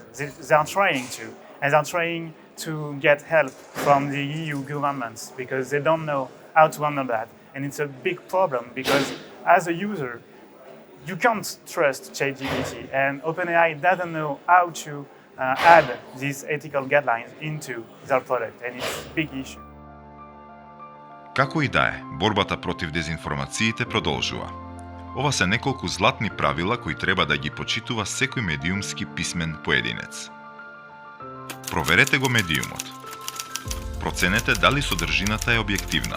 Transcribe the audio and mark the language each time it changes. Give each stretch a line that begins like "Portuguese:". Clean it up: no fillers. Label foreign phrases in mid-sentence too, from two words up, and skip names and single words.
English: They are trying to, and they're trying to get help from the EU governments because they don't know how to handle that. And it's a big problem because as a user, you can't trust ChatGPT, and OpenAI doesn't know how to add these ethical guidelines into their product, and it's a big issue.
Macedonian: Како и да е, борбата против дезинформациите продолжува. Ова се неколку златни правила кои треба да ги почитува секој медиумски писмен поединец. Проверете го медиумот. Проценете дали содржината е објективна.